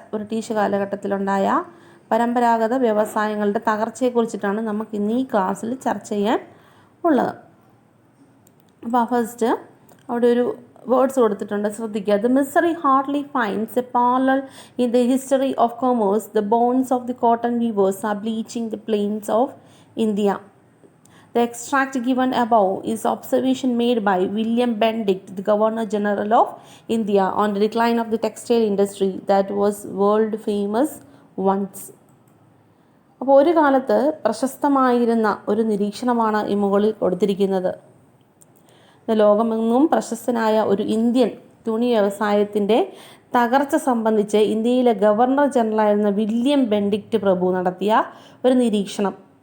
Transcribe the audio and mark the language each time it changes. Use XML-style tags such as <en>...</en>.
<ml>British കാലഘട്ടത്തിലുണ്ടായ പരമ്പരാഗത വ്യവസായങ്ങളുടെ തകർച്ചയെക്കുറിച്ചിട്ടാണ് നമുക്ക് ഇന്ന് ഈ ക്ലാസ്സിൽ ചർച്ച ചെയ്യാൻ ഉള്ളത്. അപ്പോൾ ഫസ്റ്റ് അവിടെ ഒരു വേർഡ്സ് കൊടുത്തിട്ടുണ്ട്, ശ്രദ്ധിക്കുക.</ml> <en>The misery hardly finds a parallel in the history of commerce. The bones of the cotton weavers are bleaching the plains of India. The extract given above is observation made by William Benedict, the Governor General of India, on the decline of the textile industry that was world famous once.</en> <ml>അപ്പോൾ ഒരു കാലത്ത് പ്രശസ്തമായിരുന്ന ഒരു നിരീക്ഷണമാണ് ഈ മുകളിൽ കൊടുത്തിരിക്കുന്നത്. ലോകമെങ്ങും പ്രശസ്തനായ ഒരു ഇന്ത്യൻ തുണി വ്യവസായത്തിൻ്റെ തകർച്ച സംബന്ധിച്ച് ഇന്ത്യയിലെ ഗവർണർ ജനറലായിരുന്ന വില്യം ബെൻഡിക്റ്റ് പ്രഭു നടത്തിയ ഒരു നിരീക്ഷണം.</ml>